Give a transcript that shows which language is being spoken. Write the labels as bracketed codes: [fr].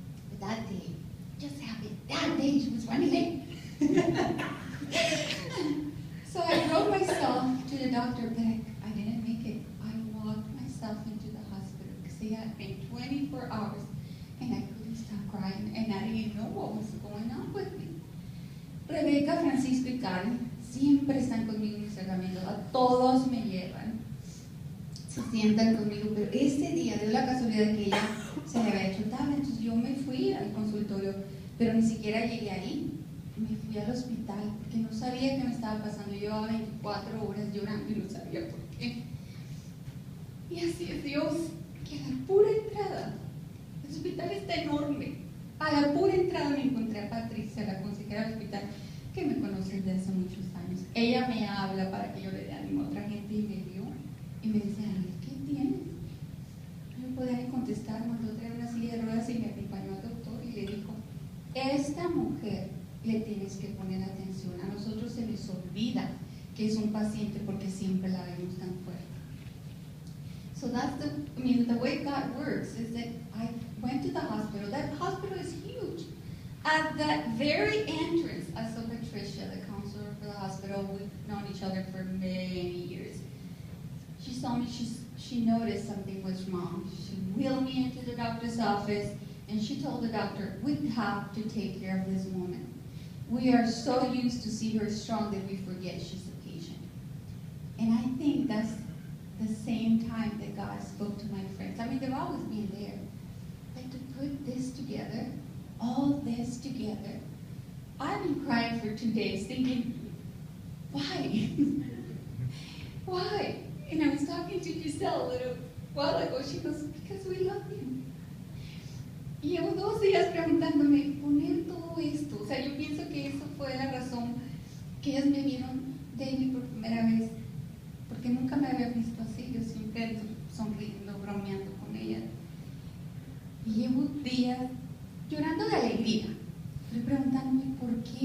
[en] But that day, just happened. That day she was running late. So I drove myself to the doctor, but I didn't make it. I walked myself into the hospital because it had been 24 hours and I couldn't stop crying and I didn't know what was going on with me. [es] Rebeca, Francisco y Karen siempre están conmigo en mis tratamientos. A todos me llevan. Se sientan conmigo, pero este día dio la casualidad de que ella se le había hecho tarde, entonces yo me fui al consultorio, pero ni siquiera llegué ahí. Me fui al hospital porque no sabía qué me estaba pasando. Yo llevaba 24 horas llorando y no sabía por qué. Y así es Dios, que a la pura entrada, el hospital está enorme. A la pura entrada me encontré a Patricia, la consejera del hospital, que me conoce desde hace muchos años. Ella me habla para que yo le dé ánimo a otra gente y me vio y me dice, Anel, ¿qué tienes? No podía ni contestar, mandó a traer una silla de ruedas y me acompañó al doctor y le dijo, esta mujer le tienes que poner atención. A nosotros se nos olvida que es un paciente porque siempre la vemos tan fuerte. [en] So that's the way God works is that I went to the hospital. That hospital is huge. At that very entrance, I saw Patricia, the counselor for the hospital. We've known each other for many years. She saw me, she noticed something was wrong. She wheeled me into the doctor's office and she told the doctor, we have to take care of this woman. We are so used to see her strong that we forget she's a patient. And I think that's the same time that God spoke to my friends. I mean, they've always been there. But to put this together, all this together, I've been crying for 2 days thinking, why? Why? And I was talking to Giselle a little while ago. She goes, because we love you. [es] Y llevo 2 días preguntándome, poner todo esto. O sea, yo pienso que eso fue la razón que ellas me vieron David por primera vez. Porque nunca me había visto así. Yo siempre sonriendo, bromeando con ella. Y llevo días llorando de alegría. Estoy preguntándome por qué.